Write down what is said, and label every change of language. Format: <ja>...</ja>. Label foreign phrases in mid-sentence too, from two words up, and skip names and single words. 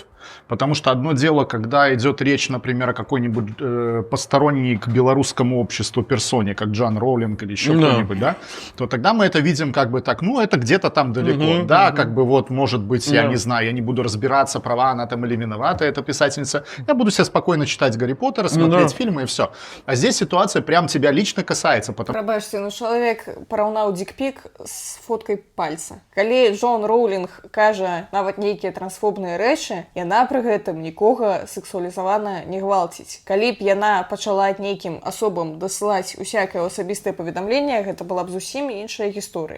<ru>Потому что одно дело, когда идет речь, например, о какой-нибудь посторонней к белорусскому обществу персоне, как Джон Роулинг или еще кто-нибудь, да, то тогда мы это видим как бы так, ну, это где-то там далеко, да, как бы вот, может быть, я не знаю, я не буду разбираться, права она там или виновата, эта писательница, я буду себе спокойно читать Гарри Поттера, смотреть фильмы и все. А здесь ситуация прям тебя лично касается.</ru> <be>Прабачце, ну, чалавек параўнаў дикпік з фоткай пальца. Калі Джон Роулинг кажа нават нейкія трансфобныя рэчы, яна пры гэтым нікога сексуалізавана не гвалціць. Калі б яна пачала нейкім асобам дасылаць усякае асабістае паведамленне, гэта была б зусім іншая гісторыя.</be>